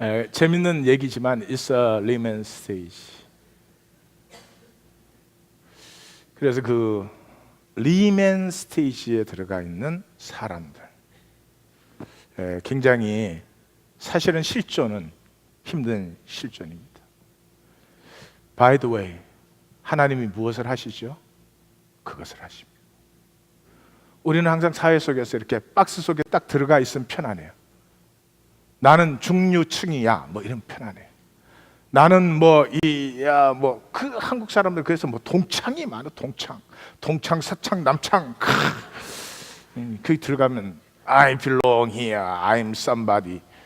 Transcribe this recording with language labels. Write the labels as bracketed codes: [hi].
[ko] 재밌는 얘기지만 [en] It's a Lehman stage. [ko] 그래서 그 리맨 스테이지에 들어가 있는 사람들, 굉장히 사실은 실존은 힘든 실존입니다. [en] By the way, [ko] 하나님이 무엇을 하시죠? 그것을 하십니다. 우리는 항상 사회 속에서 이렇게 박스 속에 딱 들어가 있으면 편안해요. 나는 중류층이야, 뭐 이런 편안해. 나는 그 한국 사람들 그래서 뭐 동창이 많아, 동창, 서창, 남창. 거기 들어가면 [en] I belong here, I'm somebody.